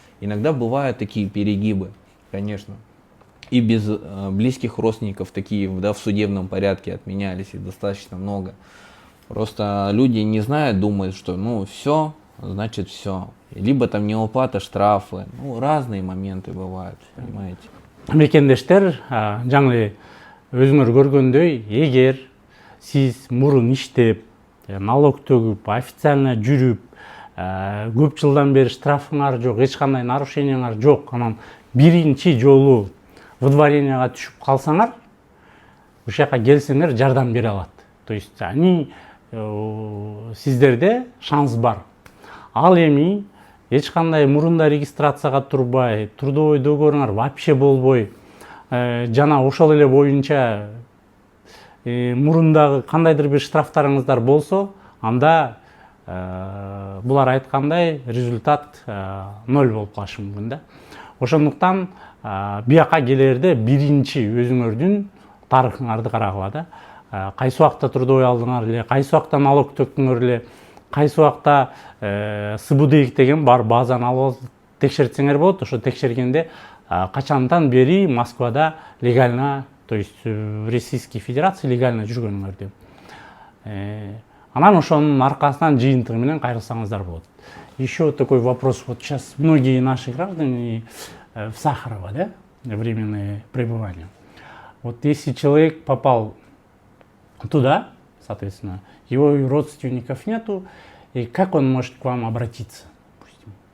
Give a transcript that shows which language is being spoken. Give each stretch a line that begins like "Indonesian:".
Russian: Иногда бывают такие перегибы, конечно. И без близких родственников такие, да, в судебном порядке отменялись, и достаточно много. Просто люди не знают, думают, что все, значит все. Либо там неуплата, штрафы. Ну, разные моменты бывают, понимаете.
Kyrgyz: Мекендештер, жаңы эле өзүңөр көргөндөй, эгер сиз мурун иштеп, налог төгүп, официально жүрүп, көп жылдан бери штрафыңар жок, эч кандай нарушениеңар жок, анан биринчи жолу выдворенияга түшүп калсаңар, ушул жака келсеңер жардам бере алат.
Russian: То есть
Kyrgyz: они сиздерде шанс бар. Ал эми эч кандай мурунда регистрацияга турбай, трудовой договоруңар вообще болбой, жана ошол эле боюнча мурундагы кандайдыр бир штрафтарыңыздар болсо, анда булар айткандай результат 0 болуп калышы мүмкүн да. Ошондуктан бияка келерде биринчи өзүңөрдүн тарыхыңарды карагыла да. Кайсы убакта трудовой алдыңар эле, кайсы убакта налог төктүңөр эле, кайсы убакта СБД деген бар, базаны алып текшертсеңер болот. Ошо текшергенде качандан бери Москвада легально,
Russian: то есть в Российской Федерации легально
Kyrgyz: жүргөнүңөрдү. Анан ошонун аркасынан жыйынтыгы менен кайрылсаңыздар болот.
Russian: Еще вот такой вопрос. Вот сейчас многие наши граждане в Сахарово, да, временное пребывание. Вот если человек попал туда, соответственно, его родственников нету, и как он может к вам обратиться? Допустим?